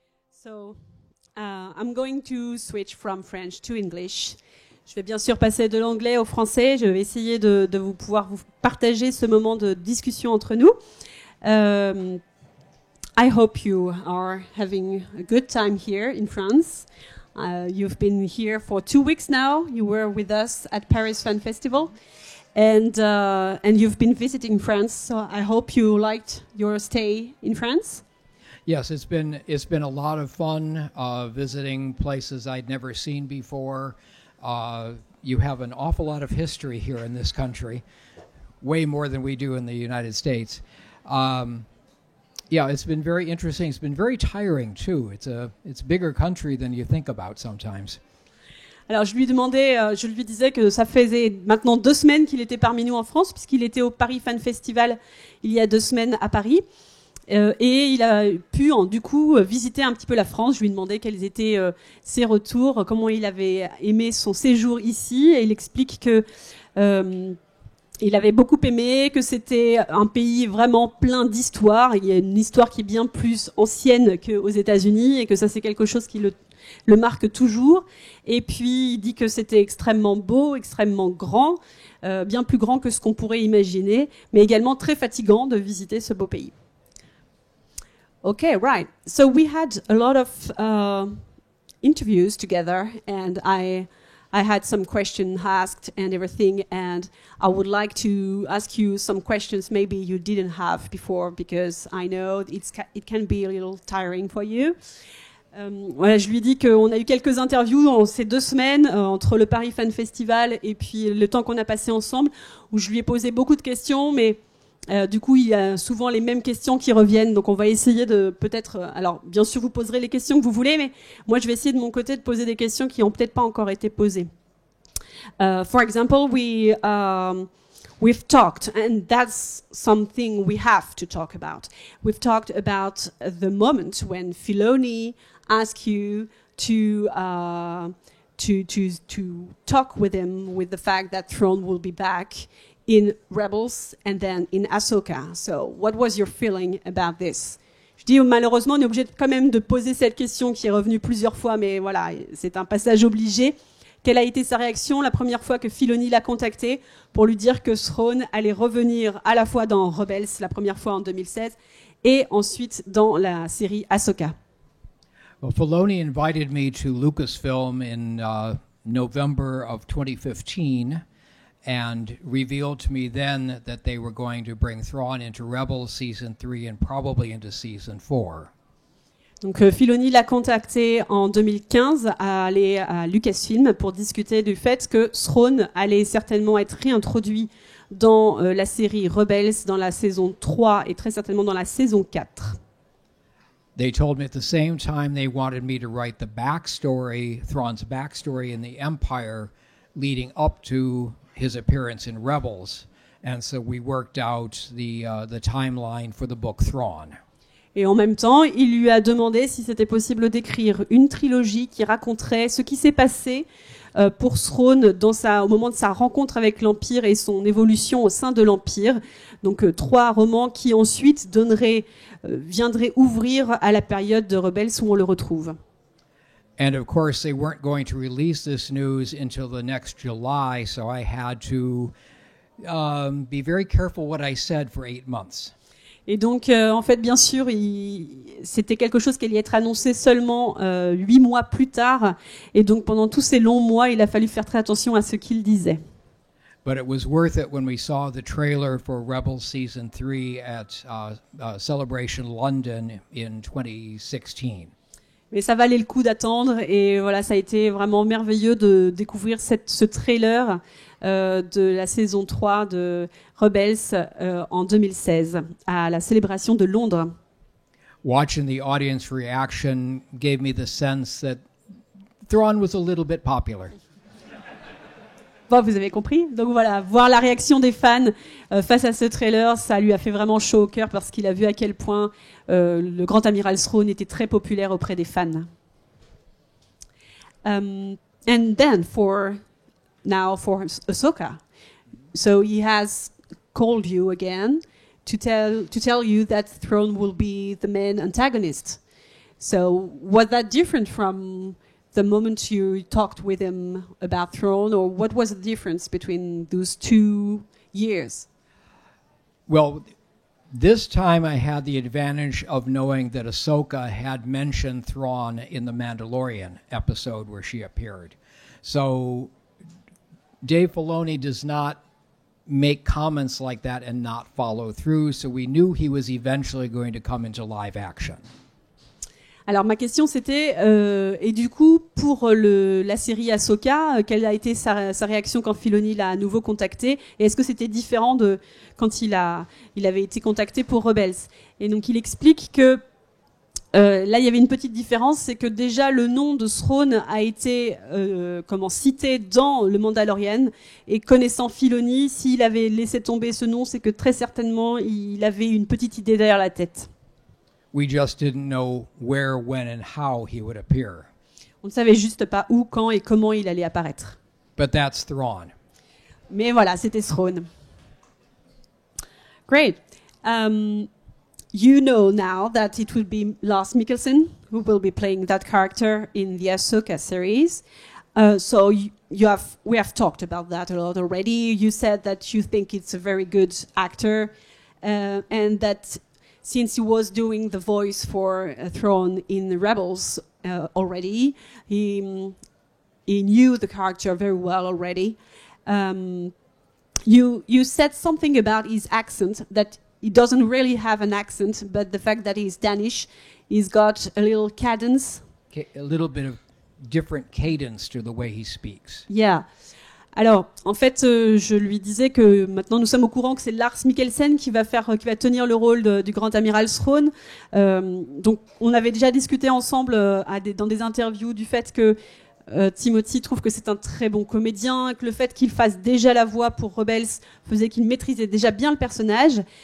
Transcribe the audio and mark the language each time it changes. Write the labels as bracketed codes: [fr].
[en] So, I'm going to switch from French to English. [fr] Je vais bien sûr passer de l'anglais au français. Je vais essayer de pouvoir vous partager ce moment de discussion entre nous. [en] I hope you are having a good time here in France. You've been here for 2 weeks now. You were with us at Paris Fan Festival. And you've been visiting France, so I hope you liked your stay in France. Yes, it's been a lot of fun visiting places I'd never seen before. You have an awful lot of history here in this country, way more than we do in the United States. Yeah, it's been very interesting. It's been very tiring too. It's a bigger country than you think about sometimes. [fr] Alors je lui disais que ça faisait maintenant 2 semaines qu'il était parmi nous en France, puisqu'il était au Paris Fan Festival il y a 2 semaines à Paris. Et il a pu, du coup, visiter un petit peu la France. Je lui demandais quels étaient ses retours, comment il avait aimé son séjour ici. Et il explique que il avait beaucoup aimé, que c'était un pays vraiment plein d'histoires. Il y a une histoire qui est bien plus ancienne qu'aux États-Unis et que ça, c'est quelque chose qui le marque toujours. Et puis, il dit que c'était extrêmement beau, extrêmement grand, bien plus grand que ce qu'on pourrait imaginer, mais également très fatigant de visiter ce beau pays. [en] Okay, right. So we had a lot of interviews together, and I had some questions asked and everything, and I would like to ask you some questions maybe you didn't have before, because I know it can be a little tiring for you. Voilà, je lui dis qu'on a eu quelques interviews en ces 2 semaines entre le Paris Fan Festival et puis le temps qu'on a passé ensemble, où je lui ai posé beaucoup de questions, mais du coup, il y a souvent les mêmes questions qui reviennent, donc on va essayer de peut-être... alors, bien sûr, vous poserez les questions que vous voulez, mais moi, je vais essayer de mon côté de poser des questions qui n'ont peut-être pas encore été posées. For example, we've talked, and that's something we have to talk about. We've talked about the moment when Filoni asked you to talk with him with the fact that Thrawn will be back in Rebels and then in Ahsoka. So, what was your feeling about this? [fr] Je dis malheureusement, on est obligé quand même de poser cette question qui est revenue plusieurs fois, mais voilà, c'est un passage obligé. Quelle a été sa réaction la première fois que Filoni l'a contacté pour lui dire que Thrawn allait revenir à la fois dans Rebels, la première fois en 2016, et ensuite dans la série Ahsoka? [en] Well, Filoni invited me to Lucasfilm in November of 2015. And revealed to me then that they were going to bring Thrawn into Rebels Season 3 and probably into Season 4. [fr] Donc Filoni l'a contacté en 2015 à aller à Lucasfilm pour discuter du fait que Thrawn allait certainement être réintroduit dans la série Rebels dans la saison 3 et très certainement dans la saison 4. [en] They told me at the same time they wanted me to write the backstory, Thrawn's backstory in the Empire leading up to his appearance in Rebels, and so we worked out the timeline for the book Thrawn. [fr] Et en même temps, il lui a demandé si c'était possible d'écrire une trilogie qui raconterait ce qui s'est passé pour Thrawn au moment de sa rencontre avec l'Empire et son évolution au sein de l'Empire. Donc 3 romans qui ensuite viendraient ouvrir à la période de Rebels où on le retrouve. [en] And of course, they weren't going to release this news until the next July, so I had to be very careful what I said for 8 months. [fr] Et donc, en fait, bien sûr, c'était quelque chose qui allait être annoncé seulement 8 mois plus tard. Et donc, pendant tous ces longs mois, il a fallu faire très attention à ce qu'il disait. [en] But it was worth it when we saw the trailer for Rebels Season 3 at Celebration London in 2016. [fr] Mais ça valait le coup d'attendre et voilà, ça a été vraiment merveilleux de découvrir ce trailer de la saison 3 de Rebels en 2016 à la célébration de Londres. [en] Watching the audience reaction gave me the sense that Thrawn was a little bit popular. [fr] Bon, vous avez compris. Donc voilà, voir la réaction des fans face à ce trailer, ça lui a fait vraiment chaud au cœur parce qu'il a vu à quel point le grand amiral Thrawn était très populaire auprès des fans. [en] And then for Ahsoka, so he has called you again to tell you that Thrawn will be the main antagonist. So was that different from the moment you talked with him about Throne, or what was the difference between those 2 years? Well, this time I had the advantage of knowing that Ahsoka had mentioned Thrawn in the Mandalorian episode where she appeared. So Dave Filoni does not make comments like that and not follow through, so we knew he was eventually going to come into live action. [fr] Alors ma question c'était, et du coup pour la série Ahsoka, quelle a été sa réaction quand Filoni l'a à nouveau contacté, et est-ce que c'était différent de quand il avait été contacté pour Rebels? Et donc il explique que là il y avait une petite différence, c'est que déjà le nom de Thrawn a été cité dans le Mandalorian, et connaissant Filoni, s'il avait laissé tomber ce nom, c'est que très certainement il avait une petite idée derrière la tête. [en] We just didn't know where, when, and how he would appear. [fr] On ne savait juste pas où, quand et comment il allait apparaître. [en] But that's Thrawn. [fr] Mais voilà, c'était Thrawn. [en] Great. You know now that it will be Lars Mikkelsen who will be playing that character in the Ahsoka series. So we have talked about that a lot already. You said that you think it's a very good actor, and that since he was doing the voice for Thrawn in Rebels already, he knew the character very well already. You said something about his accent, that he doesn't really have an accent, but the fact that he's Danish, he's got a little cadence. A little bit of different cadence to the way he speaks. Yeah. [fr] Alors, en fait, je lui disais que maintenant nous sommes au courant que c'est Lars Mikkelsen qui va tenir le rôle du grand amiral Thrawn. Donc, on avait déjà discuté ensemble dans des interviews du fait que Timothy trouve que c'est un très bon comédien, que le fait qu'il fasse déjà la voix pour Rebels faisait qu'il maîtrisait déjà bien le personnage.